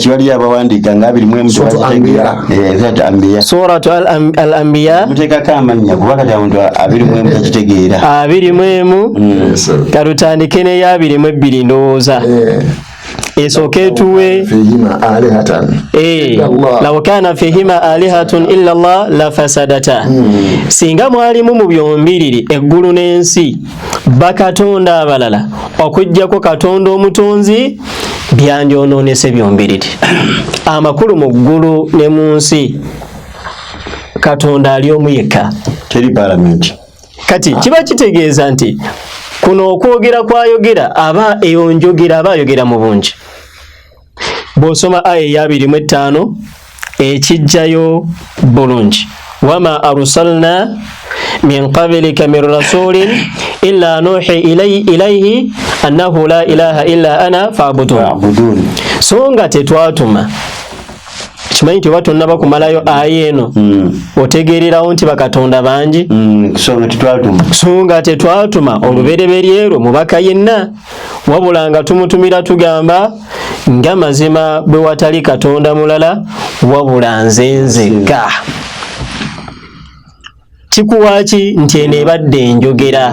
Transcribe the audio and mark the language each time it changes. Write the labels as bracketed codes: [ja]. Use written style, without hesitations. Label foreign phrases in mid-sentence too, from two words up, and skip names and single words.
[lg] kiwali abawandiika nga 21 [ar] سورة الأنبياء [lg] muteekako amannya kuba kati omuntu 21 takitegeera 21 kalutandike n'eya 22 ndowooza esooka etuwe [ar] لو كان فيهما آلهة إلا الله لفسدتا [lg] singa mwalimu mu byombiriri eggulu n'ensi bakatonda abalala okujjako Katonda omutonzi byandyonoonese byombiriri amakulu mu ggulu ne mu nsi Katonda ali omu yekka teri parliament kati kiba kitegeeza nti kuno okwogera kwayogera aba eyo njogera aba ayogera mu bungi bw'osoma aya eya 25 ekijjayo bulungi [ar] وما أرسلنا من قبلك من رسول إلا نوحي إليه أنه لا إله إلا أنا فاعبدون [lg] so nga tetwatuma kimanyi nti oba tonnaba kumalayo aya eno otegeererawo nti bakatonda bangi so nga tetwatuma olubereberye erwo mubaka yenna wabula nga tumutumira tugamba nga mazima bwe watali katonda mulala wabula nze nzekka kikuwaaki nti eno ebadde enjogera